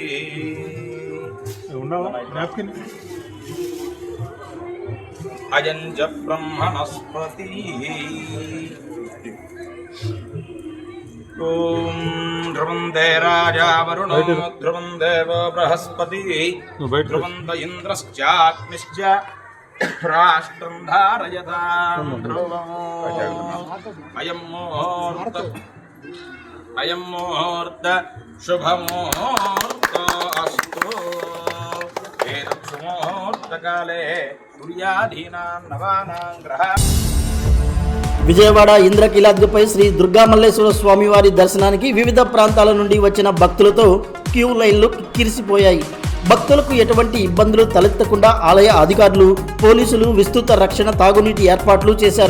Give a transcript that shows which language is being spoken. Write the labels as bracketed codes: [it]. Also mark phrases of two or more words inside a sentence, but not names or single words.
[sa] अयं च ब्रह्मणस्पति ओम ध्रुवं दे राजा वरुणो ध्रुवं देवो बृहस्पति ध्रुवं द इन्द्रश्चाग्निश्च राष्ट्रं धारयतां ध्रुवम् अयं मुहूर्त शुभमुहूर्तो अस्तु एतत् सुमुहूर्तकाले सूर्यादीनां नवानां ग्रहाणां [te] విజయవాడ ఇంద్రకీలాద్రిపై శ్రీ దుర్గామల్లేశ్వర స్వామివారి దర్శనానికి వివిధ ప్రాంతాల నుండి వచ్చిన భక్తులతో క్యూ లైన్లు కిరిసిపోయాయి. భక్తులకు ఎటువంటి ఇబ్బందులు తలెత్తకుండా ఆలయ అధికారులు, పోలీసులు విస్తృత రక్షణ, తాగునీటి ఏర్పాట్లు చేశారు.